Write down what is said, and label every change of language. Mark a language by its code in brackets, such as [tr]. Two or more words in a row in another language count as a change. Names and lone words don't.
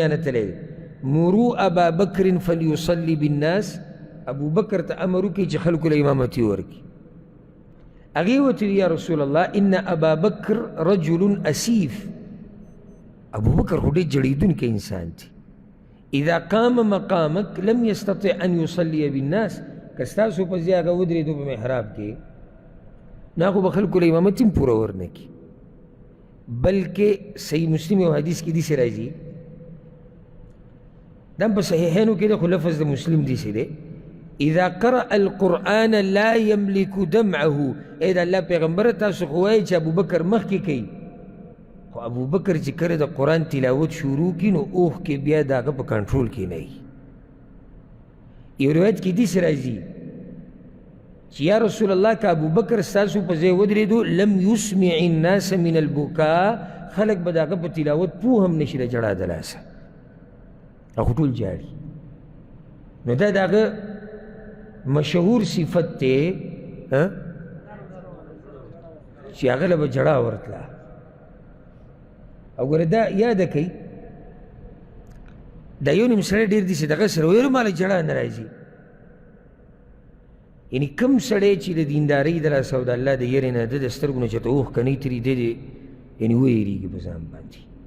[ps] نه تللی دی [ar] مرو ابا بکر فلیصلي بالناس [ps] ابوبکر ته امر وکړي چې خلکو له امامتي ورکړي هغې ورته [ar] یا رسول الله ان ابا بکر رجل اسیف [ps] ابوبکر خو ډېر جړېدونکی انسان دی [ar] اذا قام مقامك لم يستطع ان يصلي بالناس [ps] که ستاسو په ځای هغه ودرېدو په محراب کې نو هغه به خلکو له امامت هم پوره ورنه کړي بلکې صحیح مسلم یو حدیث کې داسې راځي دا په صحیحینو کې دی خو لفظ د مسلم داسې دی [ar] اذا قرأ القرآن لا يملك دمعه [ps] ای د الله پیغمبره تاسو خو وایئ چې ابوبکر مخکې کوي خو ابوبکر چې کله د قرآن تلاوت شروع کړي نو اوښ کې بیا د هغه په کنټرول کې نه وي یو روایت کې داسې راځي چې [ar] یا رسول الله [ps] که ابوبکر ستاسو په ځای ودرېدو [ar] لم یسمع الناس من البکا [ps] خلک به د هغه په تلاوت پوه هم نشي د جړا د لاسه هغه ټول جاړي نو دا د هغه مشهور صفت دی چې هغه له به جړا ورتله او ګوره دا یاده کوي دا یو نیم سړی ډېر داسې دغه سره ویلو ماله جړه نه راځي یعنې کوم سړی چې د دیندارۍ د لاسه او د الله د یېرې نه د د سترګو نه چېرته اوښکنۍ تري دی یعنې ویېرېږي په ځان باندې